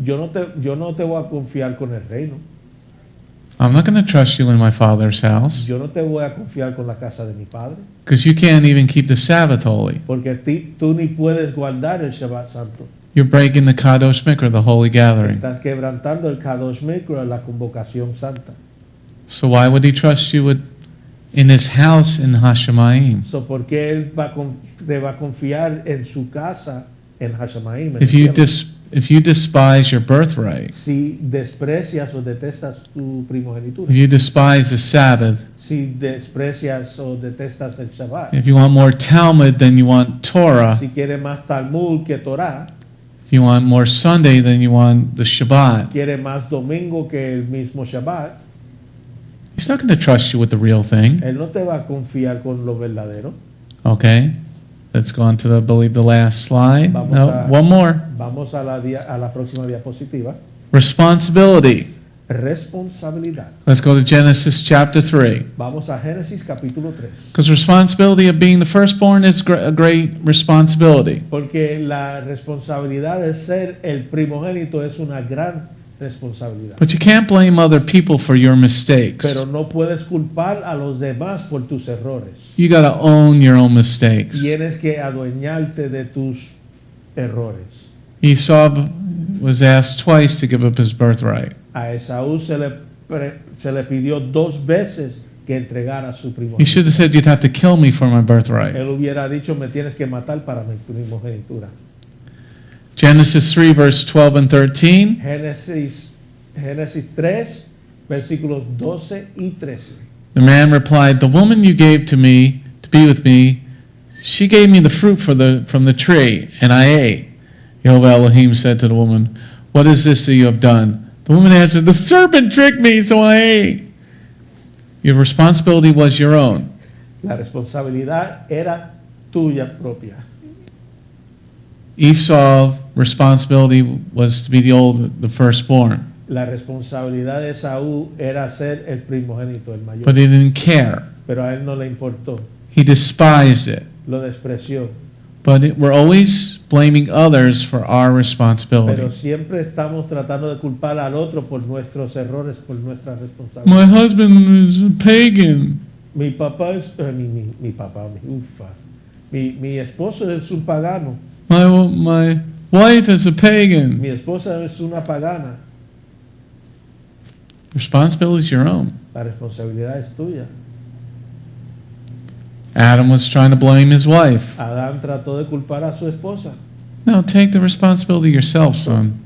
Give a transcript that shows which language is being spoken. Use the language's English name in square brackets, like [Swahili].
[Spanish] yo no te voy a confiar con el reino, [English] I'm not going to trust you in my Father's house [Spanish] yo no te voy a confiar con la casa de mi padre, [English] because you can't even keep the Sabbath holy. [Spanish] porque tú ni puedes guardar el Shabbat Santo. [English] You're breaking the Kadosh Mikra, the holy gathering. [Spanish] Estás quebrantando el Kadosh Mikra, la convocación santa. [English] So why would he trust you with in his house in Hashemayim? [Spanish] So, ¿por qué él te va a confiar en su casa en Hashemaim? en [English] If [Spanish] el [English] you [Spanish] cielo? [English] if you despise your birthright, [Spanish] Si desprecias o detestas tu primogenitura, [English] if you despise the Sabbath, [Spanish] si desprecias o detestas el Shabbat, [English] if you want more Talmud than you want Torah, [Spanish] si quieres más Talmud que Torah, [English] You want more Sunday than you want the Shabbat. [Spanish] quiere más domingo que el mismo Shabbat. [English] He's not going to trust you with the real thing. [Spanish] Él no te va a confiar con lo verdadero. [English] Okay. Let's go on to the, I believe, the last slide. [Spanish] Vamos [English] No, a- one more. [Spanish] Vamos a la próxima diapositiva. [English] Responsibility. [Spanish] Responsabilidad. [English] Let's go to Genesis chapter 3. [Spanish] Vamos a Génesis capítulo 3. [English] Because responsibility of being the firstborn is a great responsibility. [Spanish] Porque la responsabilidad de ser el primogénito es una gran responsabilidad. [English] But you can't blame other people for your mistakes. [Spanish] Pero no puedes culpar a los demás por tus errores. [English] You got to own your own mistakes. [Spanish] Tienes que adueñarte de tus errores. [English] Esau was asked twice to give up his birthright. [Spanish] A Esaú se le pidió 2 veces que entregara su [English] He should have said, you'd have to kill me for my birthright. [Spanish] Él hubiera dicho, me tienes que matar para mi primogenitura. [English] Genesis 3, verse 12 and 13. [Spanish] Génesis 3, versículos 12 y 13. [English] The man replied, the woman you gave to me to be with me, she gave me the fruit from the tree, and I ate. Jehovah Elohim said to the woman, what is this that you have done? The woman answered, the serpent tricked me, so I ate. Your responsibility was your own. [Spanish] La responsabilidad era tuya propia. [English] Esau's responsibility was to be the firstborn, [Spanish] La responsabilidad de Esaú era ser el primogénito, el mayor. [English] but he didn't care. [Spanish] Pero a él no le importó, [English] He despised it. [Spanish] lo despreció. [English] But we're always blaming others for our [Spanish] Pero [English] responsibility. [Spanish] siempre estamos tratando de culpar al otro por nuestros errores, por nuestra responsabilidad. [English] My husband is a pagan. [Spanish] Mi papá es mi papá, ufa. Mi esposo es un pagano. [English] My wife is a pagan. [Spanish] Mi esposa es una pagana. [English] Responsibility is your own. [Spanish] La responsabilidad es tuya. [English] Adam was trying to blame his wife. [Spanish] Adán trató de culpar a su esposa. [English] No, take the responsibility yourself, son.